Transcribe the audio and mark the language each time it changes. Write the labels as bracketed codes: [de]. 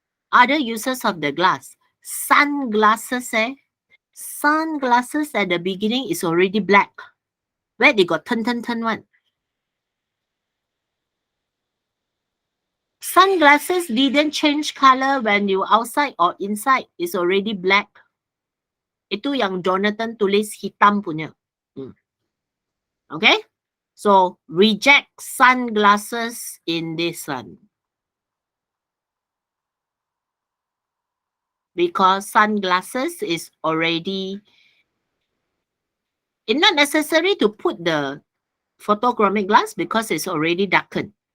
[en] Other uses of the glass. Sunglasses, Sunglasses at the beginning is already black. Where they got turn one? Sunglasses didn't change color when you outside or inside. It's already black. [ms] Itu yang Jonathan tulis hitam punya. [en] Okay? So, reject sunglasses in this one. Because sunglasses is already... It's not necessary to put the photochromic glass because it's already darkened.